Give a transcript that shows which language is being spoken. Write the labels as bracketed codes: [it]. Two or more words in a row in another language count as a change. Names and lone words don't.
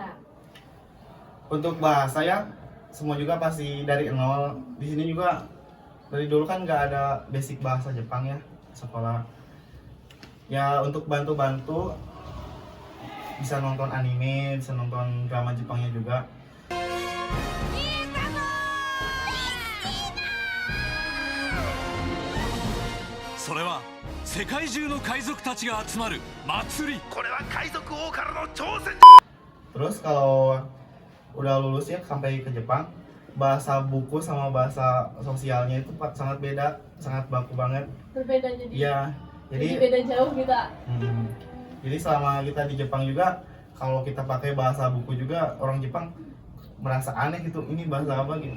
[id] Untuk bahasa ya semua juga pasti dari nol. Di sini juga dari dulu kan nggak ada basic bahasa Jepang ya sekolah. Ya untuk bantu-bantu bisa nonton anime, bisa nonton drama Jepangnya juga. [ja] それは世界中の海賊たちが集まる祭り。 [id] Terus kalau udah lulus ya sampai ke Jepang, bahasa buku sama bahasa sosialnya itu sangat beda, sangat baku banget. Berbeda jadi. Iya, Jadi jadi beda jauh kita. jadi selama kita di Jepang juga, kalau kita pakai bahasa buku juga orang Jepang merasa aneh gitu, ini bahasa apa gitu.